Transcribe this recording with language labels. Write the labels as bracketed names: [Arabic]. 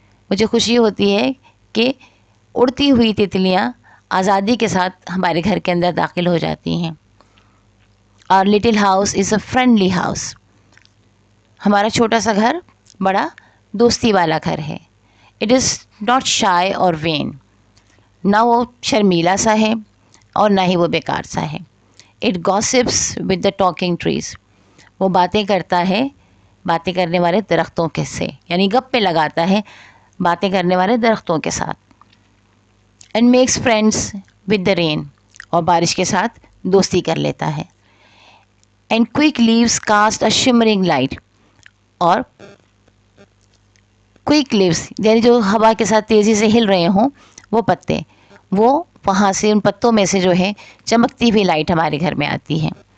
[Urdu] مجھے خوشی ہوتی ہے کہ اڑتی ہوئی تتلیاں آزادی کے ساتھ ہمارے گھر کے اندر داخل ہو جاتی ہیں. اور [English] Little house is a friendly house. [Urdu] ہمارا چھوٹا سا گھر بڑا دوستی والا گھر ہے. [English] It is not shy or vain. [Urdu] نہ وہ شرمیلا سا ہے اور نہ ہی وہ بیکار سا ہے. [English] It gossips with the talking trees. [Urdu] وہ باتیں کرتا ہے باتیں کرنے والے درختوں کے سے، یعنی گپے لگاتا ہے باتیں کرنے والے درختوں کے ساتھ. [English] And makes friends with the rain. [Urdu] اور بارش کے ساتھ دوستی کر لیتا ہے. [English] And quick leaves cast a shimmering light. [Urdu] اور کوئک لیوز یعنی جو ہوا کے ساتھ تیزی سے ہل رہے ہوں وہ پتے، وہ وہاں سے ان پتوں میں سے جو ہے چمکتی ہوئی لائٹ ہمارے گھر میں آتی ہے.